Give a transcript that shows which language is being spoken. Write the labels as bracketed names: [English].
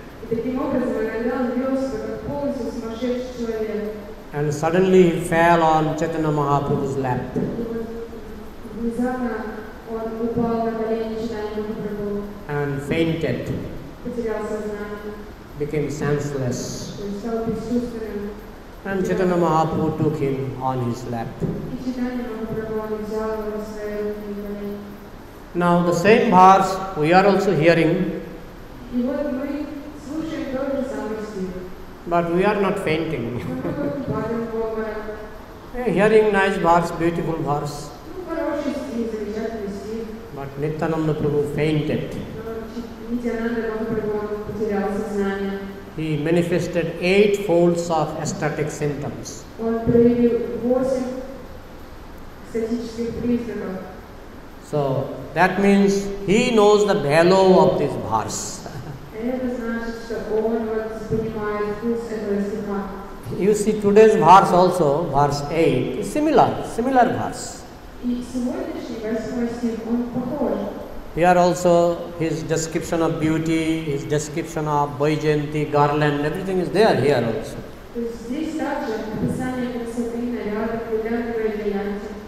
[Russian] Таким образом, иногда он вел себя как полностью сумасшедший человек. [English] And suddenly he fell on Chaitanya Mahaprabhu's lap. [Russian] Внезапно он упал на колени Чайтаньи Махапрабху. [English] And fainted, [Russian] Потерял сознание. [English] became senseless. [Russian] То есть стал бесчувственным. [English] And Chaitanya Mahaprabhu took him on his lap. [Russian] И Чайтанья Махапрабху он взял его в свои колени. [English] Now the same verse we are also hearing, [Russian] И вот мы слушаем тот же самый стих. [English] but we are not fainting. [Russian] Мы падаем в обморок. [English] Hearing nice verse, beautiful verse, [Russian] Ну, хороший стих, замечательный стих. [English] but Nityananda Prabhu fainted. [Russian] Но Нитянанда Махапрабху потерял сознание. [English] He manifested 8 folds of ecstatic symptoms. [Russian] Он проявил 8 статических признаков. [English] So that means he knows the value of this verse. [Russian] Это значит, что он вот понимает вкус этого стиха. [English] You see today's verse also, verse 8, is similar verse. [Russian] И сегодняшний 8 стих, он похож. [English] Here also his description of beauty, his description of Baijayanti, garland, everything is there here also. [Russian] То есть здесь также описание красоты, нарядов, гирлянды Вайджаянти.